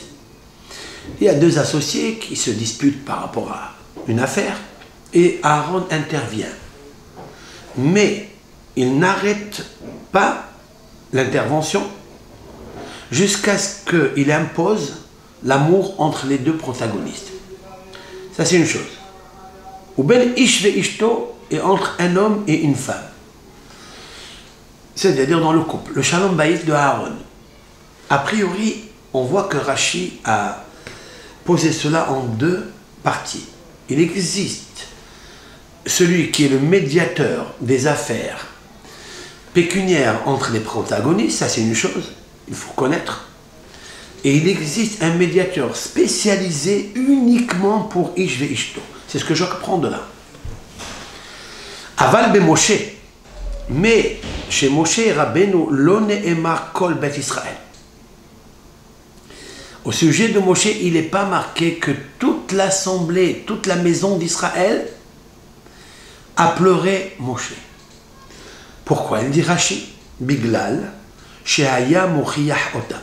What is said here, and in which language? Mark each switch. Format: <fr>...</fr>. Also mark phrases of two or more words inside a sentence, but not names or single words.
<fr>Il y a 2 associés qui se disputent par rapport à une affaire et Aaron intervient. Mais il n'arrête pas l'intervention jusqu'à ce qu'il impose l'amour entre les 2 protagonistes. Ça, c'est une chose.</fr> <he>ובין איש ואשתו,</he> <fr>et entre un homme et une femme. C'est-à-dire dans le couple, le</fr> <he>שלום בית</he> <fr>de Aaron. A priori, on voit que Rashi a posé cela en 2 parties. Il existe celui qui est le médiateur des affaires pécuniaires entre les protagonistes, ça c'est une chose, il faut connaître. Et il existe un médiateur spécialisé uniquement pour</fr> <he>איש ואשתו.</he> <fr>C'est ce que j'apprends de là.</fr> <he>אבל במשה.</he> <fr>Mais chez Moshe Rabbeinu,</fr> <he>לא נאמר כל בית ישראל.</he> <fr>Au sujet de Moshe, il n'est pas marqué que toute l'assemblée, toute la maison d'Israël a pleuré Moshe. Pourquoi? Il dit Rashi,</fr> <he>בגלל שהיה מוכיח אותה.</he>